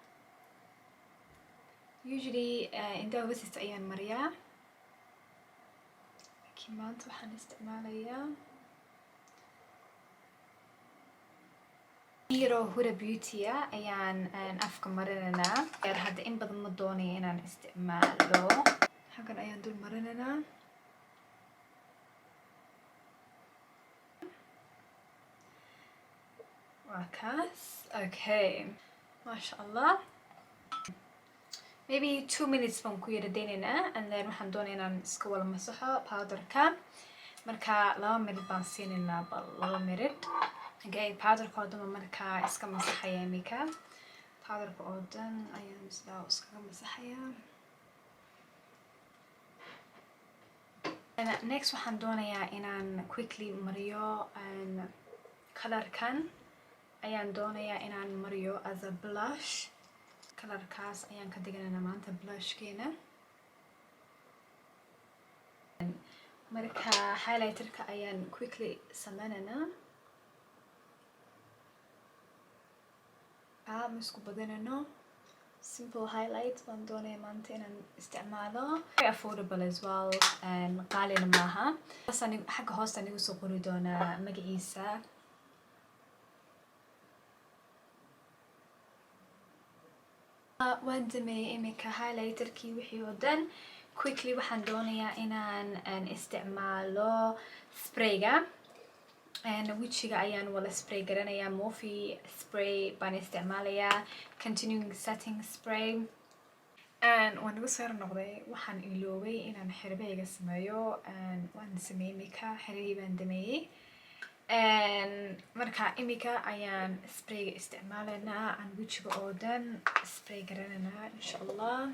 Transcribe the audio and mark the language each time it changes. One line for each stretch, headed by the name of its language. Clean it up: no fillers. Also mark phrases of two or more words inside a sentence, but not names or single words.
Somali: usually indhaha hoostiisa ayaan mariyaa maanta waxaan isticmaalayaa Hero Huda Beauty ayaan afka marinaynaa. Hadda in badan ma doonayo inaan isticmaalo. Halkan ayaan dul marinaynaa. Waa kaas. Okay.
Arabic: Masha Allah.
English: Maybe 2 minutes
Somali: baan ku yara daynaynaa,
English: and then
Somali: waxaan doonaya inaan iska wala masaxo powderka. Marka 2 minute baan siinaynaa, bal 2 minute. Okay, powderka oo dhan markaa iska masaxaya imika. Powderka oo dhan ayaan sidaa iskaga masaxaya. Next waxaan doonayaa inaan quickly mariyo colorkan ayaan doonayaa inaan mariyo
English: as a blush.
Somali: Colorkaas ayaan ka dhiganaynaa maanta blushkeena. Marka highlighterka ayaan quickly sameynaynaa. Ma isku badanayno.
English: Simple highlight
Somali: baan doonaya maanta inaan isticmaalo.
English: Very affordable as well,
Somali: qaalina maaha. Xagga hoosta anigu soo qori doonaa magaciisa. Waan dhameeyay imika highlighterkii wixii oo dhan. Quickly waxaan doonayaa inaan isticmaalo sprayga. Wejiga ayaan wala spray garanayaa. Morphe spray baan isticmaalayaa.
English: Continuing setting spray.
Somali: Waan ugu soo noqday. Waxaan iloobay inaan xirabahayga sameeyo. Waan sameeyay imika. Xirabahii baan dhameeyay. Marka imika ayaan sprayga isticmaalaynaa. Aan wejiga oo dhan spray garanaynaa
Arabic: insha Allah.